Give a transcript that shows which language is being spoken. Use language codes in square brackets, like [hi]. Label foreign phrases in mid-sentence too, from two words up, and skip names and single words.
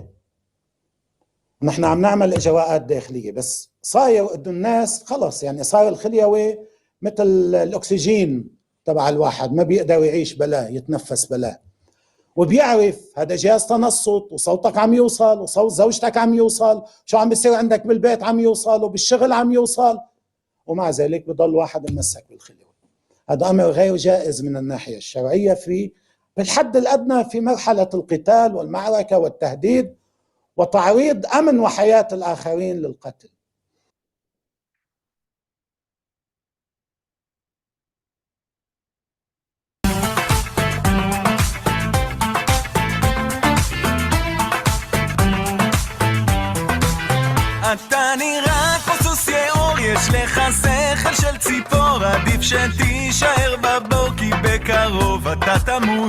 [ar] نحن عم نعمل إجراءات داخلية، بس صاير قد الناس خلص، يعني صار الخليوي مثل الأكسجين تبع الواحد، ما بيقدر يعيش بلاه، يتنفس بلاه، وبيعرف هذا جهاز تنصت، وصوتك عم يوصل، وصوت زوجتك عم يوصل، شو عم بيصير عندك بالبيت عم يوصل، وبالشغل عم يوصل، ومع ذلك بضل واحد ممسك بالخليوي. هذا أمر غير جائز من الناحية الشرعية بالحد الأدنى في مرحلة القتال والمعركة والتهديد وتعريض أمن وحياة الآخرين للقتل. [he] אתה נראה כמו סוס יאור, יש לך שכל של ציפור, עדיף שתישאר בבור כי בקרוב אתה תמות.